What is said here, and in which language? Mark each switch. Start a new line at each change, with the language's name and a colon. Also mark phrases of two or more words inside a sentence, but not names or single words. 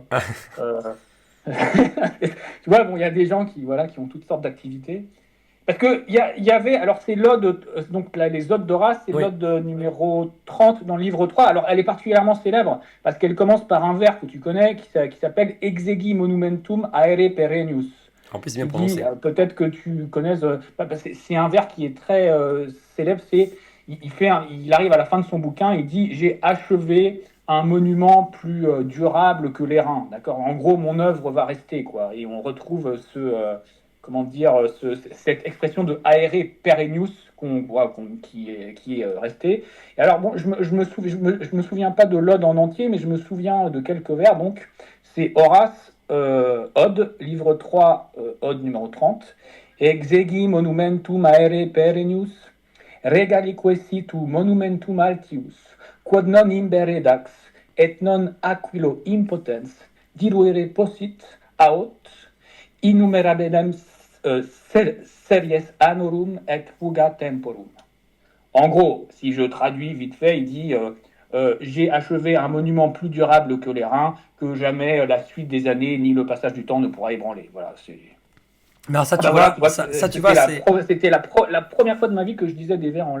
French: Euh, tu vois, bon, il y a des gens qui, voilà, qui ont toutes sortes d'activités. Parce que il y avait, alors c'est l'ode, donc là, les odes d'Horace, c'est Oui. l'ode numéro 30 dans le livre 3. Alors elle est particulièrement célèbre parce qu'elle commence par un vers que tu connais qui s'appelle
Latin: Exegi monumentum aere perennius.
French: En plus, c'est bien Qui dit, prononcé. peut-être que tu connais, c'est un vers qui est très célèbre, il arrive à la fin de son bouquin, il dit j'ai achevé un monument plus durable que les reins, d'accord. En gros, mon œuvre va rester, quoi. Et on retrouve comment dire, cette expression de
Latin: aere perennius
French: qui est restée. Et alors bon, je me souviens pas de l'ode en entier, mais je me souviens de quelques vers. Donc c'est Horace, Ode, livre 3, Ode numéro 30.
Latin: Exegi monumentum aere perennius, regali quesitu monumentum altius, quod non imber redax, et non aquilo impotens, diluere possit, aut, innumerabilem series annorum et fuga temporum.
French: En gros, si je traduis vite fait, il dit j'ai achevé un monument plus durable que les reins, que jamais la suite des années ni le passage du temps ne pourra ébranler. Voilà, c'est. Mais alors ça, Ah tu bah voilà, vois, tu vois, tu vois, c'est... c'était la première fois de ma vie que je disais des vers en